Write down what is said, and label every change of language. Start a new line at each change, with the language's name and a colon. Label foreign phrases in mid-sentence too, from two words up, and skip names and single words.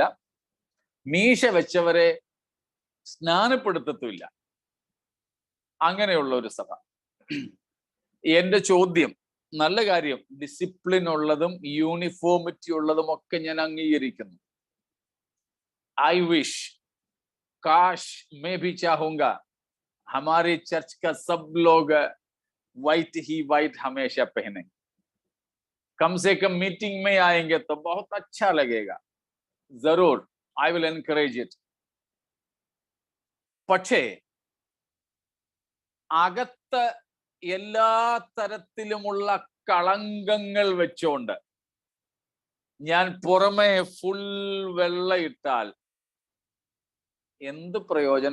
Malayalam: മീശ വെച്ചവരെ സ്നാനപ്പെടുത്തത്തില്ല. അങ്ങനെയുള്ള ഒരു സഭ. എന്റെ ചോദ്യം, നല്ല കാര്യം, ഡിസിപ്ലിൻ ഉള്ളതും യൂണിഫോമിറ്റി ഉള്ളതും ഒക്കെ ഞാൻ അംഗീകരിക്കുന്നു.
English: I wish, cash,
Hindi: मैं भी चाहूंगा हमारे चर्च का सब लोग व्हाइट ही व्हाइट हमेशा पहने. कम से कम मीटिंग में आएंगे तो बहुत अच्छा लगेगा. जरूर,
English: I will encourage it.
Malayalam: പക്ഷേ അകത്ത് എല്ലാ തരത്തിലുമുള്ള കളങ്കങ്ങൾ വെച്ചോണ്ട് ഞാൻ പുറമെ ഫുൾ വെള്ളയിട്ടാൽ എന്ത് പ്രയോജന?